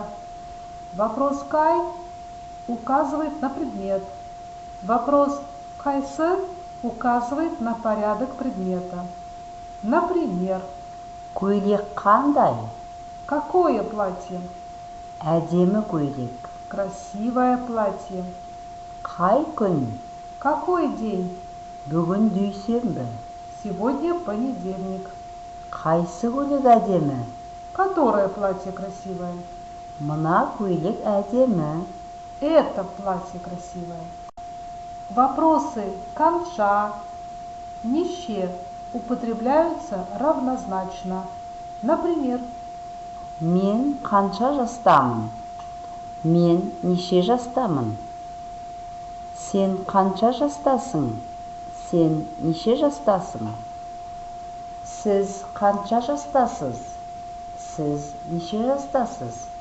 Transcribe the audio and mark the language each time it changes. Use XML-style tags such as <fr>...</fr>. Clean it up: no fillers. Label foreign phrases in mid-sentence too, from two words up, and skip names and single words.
<ru>Вопрос «кай» указывает на предмет. Вопрос «кайсы» указывает на порядок предмета. Например,</ru> <kk>Көйлек қандай?</kk> <ru>какое платье?</ru> <kk>Әдемі көйлек.</kk> <ru>Красивое платье.</ru> <kk>Қай күн?</kk> <ru>Какой день?</ru> <kk>Бүгін дүйсенбі.</kk> <ru>Сегодня понедельник.</ru> <kk>Қайсы көйлек әдемі?</kk> <ru>Которое платье красивое?</ru> <kk>Мына көйлек әдемі.</kk> <ru>Это платье красивое. Вопросы «канша», «нище» употребляются равнозначно. Например,</ru> <kk>Мен қанша жастамын? Мен неше жастамын? Сен қанша жастасың? Сен неше жастасың? Сіз қанша жастасыз? Сіз неше жастасыз?</kk>